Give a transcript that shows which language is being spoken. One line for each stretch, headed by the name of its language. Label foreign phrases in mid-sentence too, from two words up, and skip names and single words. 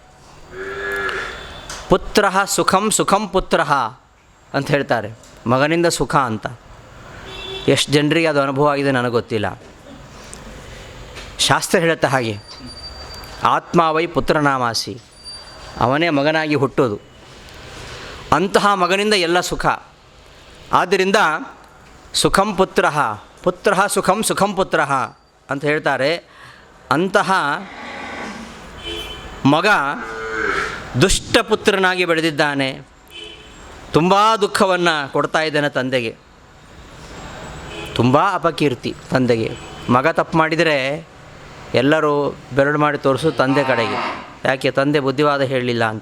Sanskrit: ಪುತ್ರ ಸುಖಂ ಪುತ್ರ
Kannada: ಅಂತ ಹೇಳ್ತಾರೆ, ಮಗನಿಂದ ಸುಖ ಅಂತ. ಎಷ್ಟು ಜನರಿಗೆ ಅದು ಅನುಭವ ಆಗಿದೆ ನನಗೆ ಗೊತ್ತಿಲ್ಲ. ಶಾಸ್ತ್ರ ಹೇಳುತ್ತೆ ಹಾಗೆ,
Sanskrit: ಆತ್ಮಾವೈ ಪುತ್ರನಾಮಾಸಿ,
Kannada: ಅವನೇ ಮಗನಾಗಿ ಹುಟ್ಟೋದು. ಅಂತಹ ಮಗನಿಂದ ಎಲ್ಲ ಸುಖ. ಆದ್ದರಿಂದ
Sanskrit: ಸುಖಂ ಪುತ್ರ ಸುಖಂ ಪುತ್ರ
Kannada: ಅಂತ ಹೇಳ್ತಾರೆ. ಅಂತಹ ಮಗ ದುಷ್ಟಪುತ್ರನಾಗಿ ಬೆಳೆದಿದ್ದಾನೆ. ತುಂಬ ದುಃಖವನ್ನು ಕೊಡ್ತಾ ಇದ್ದಾನೆ ತಂದೆಗೆ. ತುಂಬ ಅಪಕೀರ್ತಿ ತಂದೆಗೆ. ಮಗ ತಪ್ಪು ಮಾಡಿದರೆ ಎಲ್ಲರೂ ಬೆರಳು ಮಾಡಿ ತೋರಿಸು ತಂದೆ ಕಡೆಗೆ, ಯಾಕೆ ತಂದೆ ಬುದ್ಧಿವಾದ ಹೇಳಲಿಲ್ಲ ಅಂತ.